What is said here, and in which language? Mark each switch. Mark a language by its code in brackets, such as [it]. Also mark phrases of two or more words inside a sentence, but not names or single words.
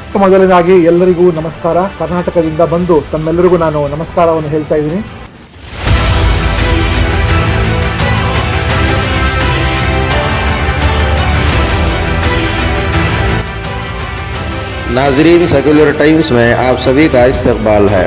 [kn] ಮೊಟ್ಟ ಮೊದಲನೇದಾಗಿ ಎಲ್ಲರಿಗೂ ನಮಸ್ಕಾರ. ಕರ್ನಾಟಕದಿಂದ ಬಂದು ತಮ್ಮೆಲ್ಲರಿಗೂ ನಾನು ನಮಸ್ಕಾರವನ್ನು ಹೇಳ್ತಾ ಇದ್ದೀನಿ. [ur] ناظرین، سیکولر ٹائمز میں آپ سبھی کا استقبال ہے.